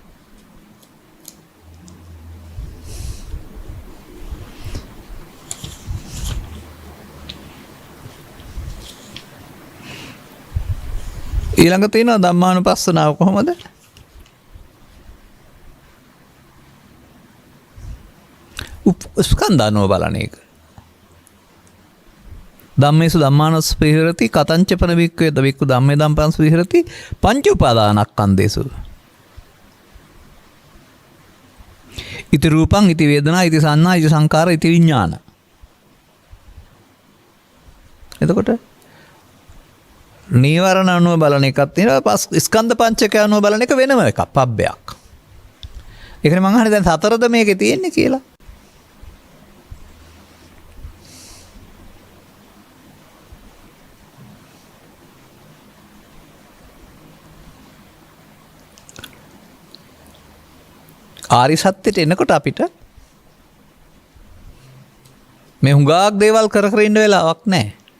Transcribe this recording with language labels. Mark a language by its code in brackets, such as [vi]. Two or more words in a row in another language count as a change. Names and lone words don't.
[si] ඊළඟ තියෙනවා ධම්මානුපස්සනාව කොහොමද? ස්කන්ධ අනුව බලන එක. [pi] ධම්මේසු ධම්මානුස්ස විහෙරති කතංච පන වික්ඛවේ දවික්ඛු ධම්මේ ධම්පංස විහෙරති පංච උපාදානස්කන්ධේසු. ඉති රූපං ඉති වේදනා ඉති සංඥා ඉති සංකාර ඉති විඥාන. [si] එතකොට නීවරණ අනුව බලන එකක් තියෙනවා. ස්කන්ධ පංචකය අනුව බලන එක වෙනම එකක් පබ්බයක්. ඒකනේ මං අහන්නේ දැන් සතරද මේකේ තියෙන්නේ කියලා. ආරි සත්‍යයට එනකොට අපිට මේ හුඟක් දේවල් කර කර ඉන්න වෙලාවක් නැහැ.